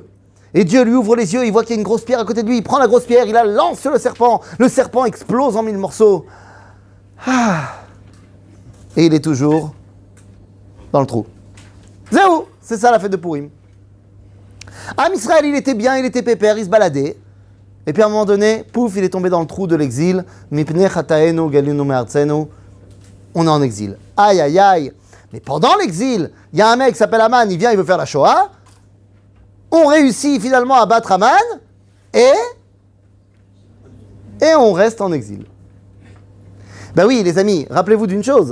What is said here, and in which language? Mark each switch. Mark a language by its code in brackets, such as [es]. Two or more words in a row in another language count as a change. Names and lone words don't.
[fr] Et Dieu lui ouvre les yeux, il voit qu'il y a une grosse pierre à côté de lui, il prend la grosse pierre, il la lance sur le serpent explose en 1000 morceaux. Ah. Et il est toujours dans le trou. Zéro, c'est ça la fête de Purim. Am Israël, il était bien, il était pépère, il se baladait. Et puis à un moment donné, pouf, il est tombé dans le trou de l'exil. [he] Mipnei chataenu galinu me'artzenu. [fr] On est en exil. Aïe, aïe, aïe. Mais pendant l'exil, il y a un mec qui s'appelle Aman, il vient, il veut faire la Shoah. On réussit finalement à battre Aman. Et on reste en exil. Ben oui, les amis, rappelez-vous d'une chose.